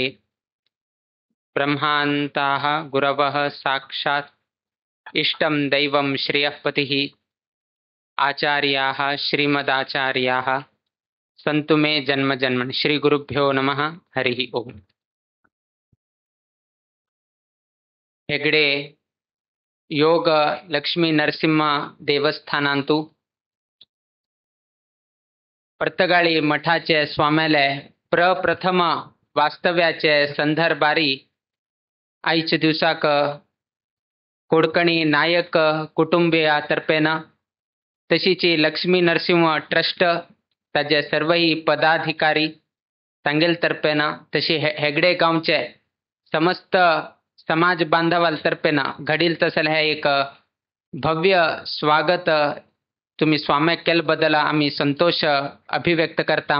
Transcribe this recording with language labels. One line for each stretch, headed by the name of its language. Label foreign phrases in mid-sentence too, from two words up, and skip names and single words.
Sanskrit: ब्रह्मान्ताः गुरवः साक्षात् इष्टं दैवं श्रियःपतिः आचार्याः श्रीमदाचार्याः संतु मे जन्म जन्मनि। श्री गुरुभ्यो नमः। हरि ओम।
Konkani: हेगडे योग लक्ष्मी नरसिंह देवस्थानांतू पर्तगाळी मठाचे स्वाम्याले प्रप्रथम वास्तव्याचे संदर्भारी आयचे दिवसाक कोडकणी नायक कुटुंबियातर्फेन तशीची लक्ष्मी नरसिंह ट्रस्ट ताजे सर्वही पदाधिकारी तांगेल तर्फेन तशी हेगडे गावचे समस्त समाज बांधवाल तर्फेन घडील तसले हे एक भव्य स्वागत तुम्ही स्वाम्याक केले बद्दल आम्ही संतोष अभिव्यक्त करता।